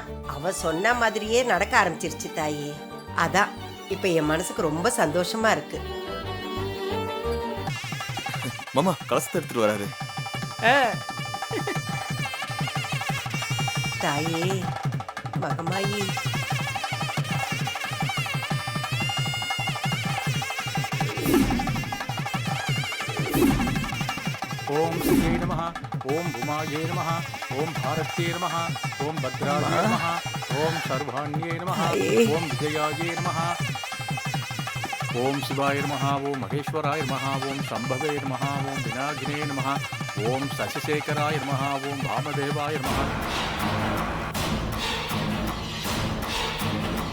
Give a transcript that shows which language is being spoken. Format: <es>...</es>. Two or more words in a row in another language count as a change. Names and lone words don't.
<ta>அவன் சொன்ன மாதிரியே நடக்க ஆரம்பிச்சிருச்சு தாயி. அதான் இப்ப என் மனசுக்கு ரொம்ப சந்தோஷமா இருக்கு. மாமா கலசத்தை எடுத்துட்டு வராரு. தாயே, மகமாயி,</ta> <sa>ओम श्रीये नमः, ओम भूमाये नमः, ओम भारत्ये नमः, ओम भद्राये नमः, ओम सर्वाण्ये नमः, ओम विजयाये नमः, ओम शिवाय नमः, ओम महेश्वराय नमः, ओम शंभवे नमः, ओम विनागिने नमः, ओम शशिशेखराय नमः, ओम वामदेवाय नमः।</sa>